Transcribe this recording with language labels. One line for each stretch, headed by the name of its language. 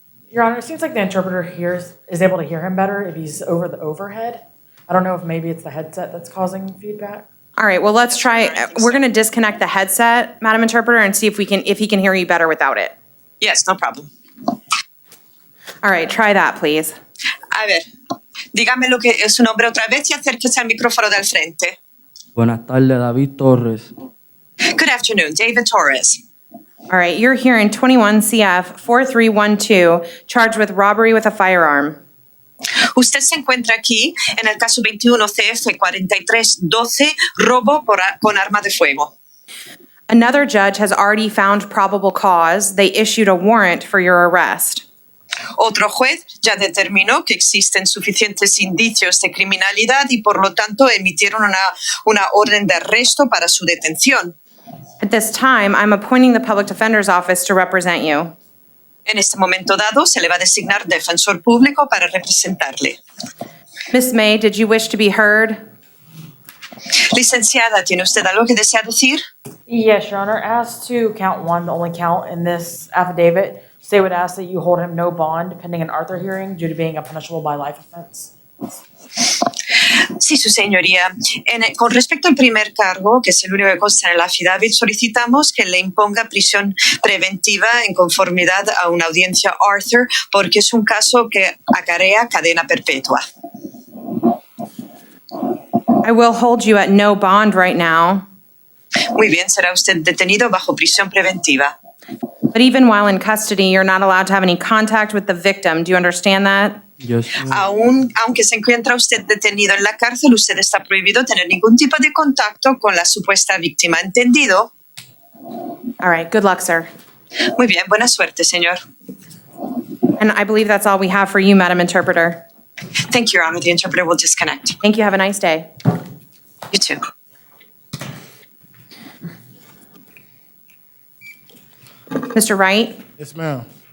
English: Your Honor, it seems like the interpreter is able to hear him better if he's over the overhead. I don't know if maybe it's the headset that's causing feedback. All right, well, let's try. We're going to disconnect the headset, Madam Interpreter, and see if he can hear you better without it. Yes, no problem. All right, try that, please.
Spanish: A ver, dígame lo que es su nombre otra vez y acérquese al micrófono del frente. Buenas tardes, David Torres.
English: Good afternoon, David Torres. All right, you're here in 21 CF 4312, charged with robbery with a firearm.
Spanish: Usted se encuentra aquí en el caso 21 CF 4312, robo con arma de fuego.
English: Another judge has already found probable cause. They issued a warrant for your arrest.
Spanish: Otro juez ya determinó que existen suficientes indicios de criminalidad y por lo tanto emitieron una orden de arresto para su detención.
English: At this time, I'm appointing the Public Defender's Office to represent you.
Spanish: En este momento dado se le va a designar defensor público para representarle.
English: Miss May, did you wish to be heard?
Spanish: Licenciada, ¿tiene usted algo que desea decir?
English: Yes, Your Honor. As to count 1, the only count in this affidavit, they would ask that you hold him no bond pending an Arthur hearing due to being a punishable by life offense.
Spanish: Sí, su señoría. Con respecto al primer cargo, que es el único que consta en el affidavit, solicitamos que le imponga prisión preventiva en conformidad a una audiencia Arthur, porque es un caso que acarrea cadena perpetua.
English: I will hold you at no bond right now.
Spanish: Muy bien, será usted detenido bajo prisión preventiva.
English: But even while in custody, you're not allowed to have any contact with the victim. Do you understand that?
Spanish: Aunque se encuentra usted detenido en la cárcel, usted está prohibido tener ningún tipo de contacto con la supuesta víctima. ¿Entendido?
English: All right, good luck, sir.
Spanish: Muy bien, buena suerte, señor.
English: And I believe that's all we have for you, Madam Interpreter. Thank you, Your Honor. The interpreter will disconnect. Thank you. Have a nice day. You too. Mr. Wright? Yes, ma'am.